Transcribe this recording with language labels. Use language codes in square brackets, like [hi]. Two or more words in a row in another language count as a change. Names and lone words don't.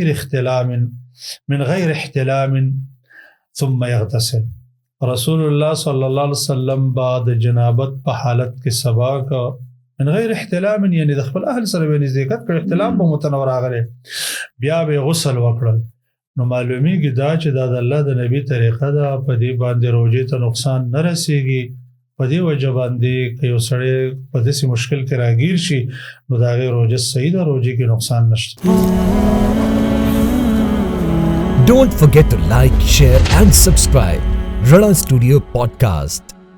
[ar] غیر احتلام ثم یغتسل رسول الله صلی الله علیه وسلم [ps] بعد جنابت په حالت کې سبا کا [ar] من غیر احتلام [ps] یعنی د خپل اهل سره به نزدېکت کړ احتلام په متنور راغلی بیا به غسل وکړل نو معلومیږي دا چې دا د الله د نبی طریقه ده په دې باندې روژې ته نقصان نه رسېږي په دې وجه باندې که یو سړی په داسې مشکل کې راګیر شي نو د هغې روژه صحیح ده روژې کې نقصان نشته [en] Don't forget to like, share and subscribe Rana Studio Podcast.